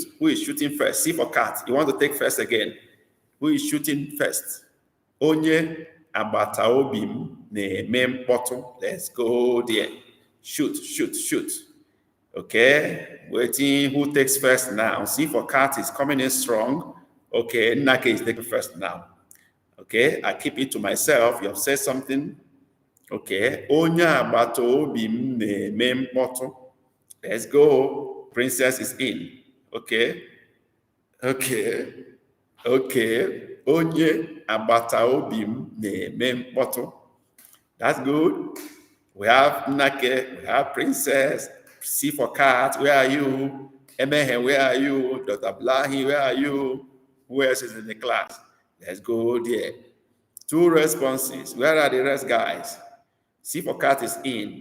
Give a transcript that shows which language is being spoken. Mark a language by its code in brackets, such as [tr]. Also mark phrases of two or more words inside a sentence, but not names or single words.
[en] Who is shooting first? C for cat. You want to take first again. Who is shooting first? [ig] Onye agbata obi m na-eme mkpọtụ. [en] Let's go there. Shoot, shoot, shoot. Okay. Waiting. Who takes first now? C for cat is coming in strong. Okay. Nake is taking first now. Okay. I keep it to myself. You have said something. Okay. [ig] Onye agbata obi m na-eme mkpọtụ. [en] Let's go. Princess is in. Okay. Okay. Okay. [ig] Onye agbata obi m na-eme mkpọtụ. [en] That's good. We have Nake. We have Princess. C for cat. Where are you? Emehe, where are you? Dr. Blahi, where are you? Who else is in the class? Let's go there. Two responses. Where are the rest, guys? C for cat is in.